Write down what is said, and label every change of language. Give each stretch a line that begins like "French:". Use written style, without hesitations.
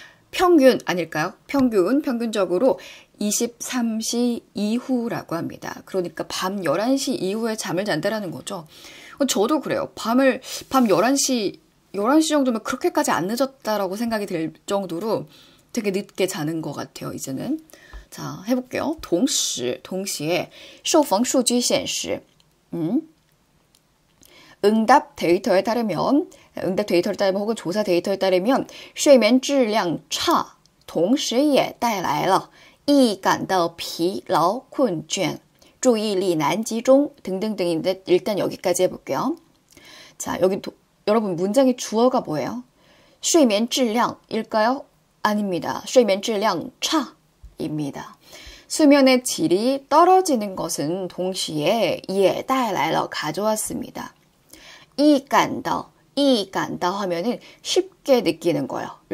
Korean: 평균 아닐까요? 평균적으로 23시 이후라고 합니다. 그러니까 밤 11시 이후에 잠을 잔다라는 거죠. 저도 그래요. 밤 11시 정도면 그렇게까지 안 늦었다라고 생각이 들 정도로 되게 늦게 자는 것 같아요, 이제는. 자, 해볼게요. 동시에
Chinese: 受访数据显示
Korean: 응답 데이터를 따르면 혹은 조사 데이터에 따르면
Chinese: 睡眠质量差同时也带来了易感到疲劳困倦注意力难集中
Korean: 등등등인데 일단 여기까지 해볼게요. 자, 여러분 문장의 주어가 뭐예요? 睡眠质量일까요? 아닙니다.
Chinese: 睡眠质量差
Korean: 입니다. 수면의 질이 떨어지는 것은 동시에
Chinese: 也带来了
Korean: 가져왔습니다. 易感到하면은 쉽게 느끼는 거예요.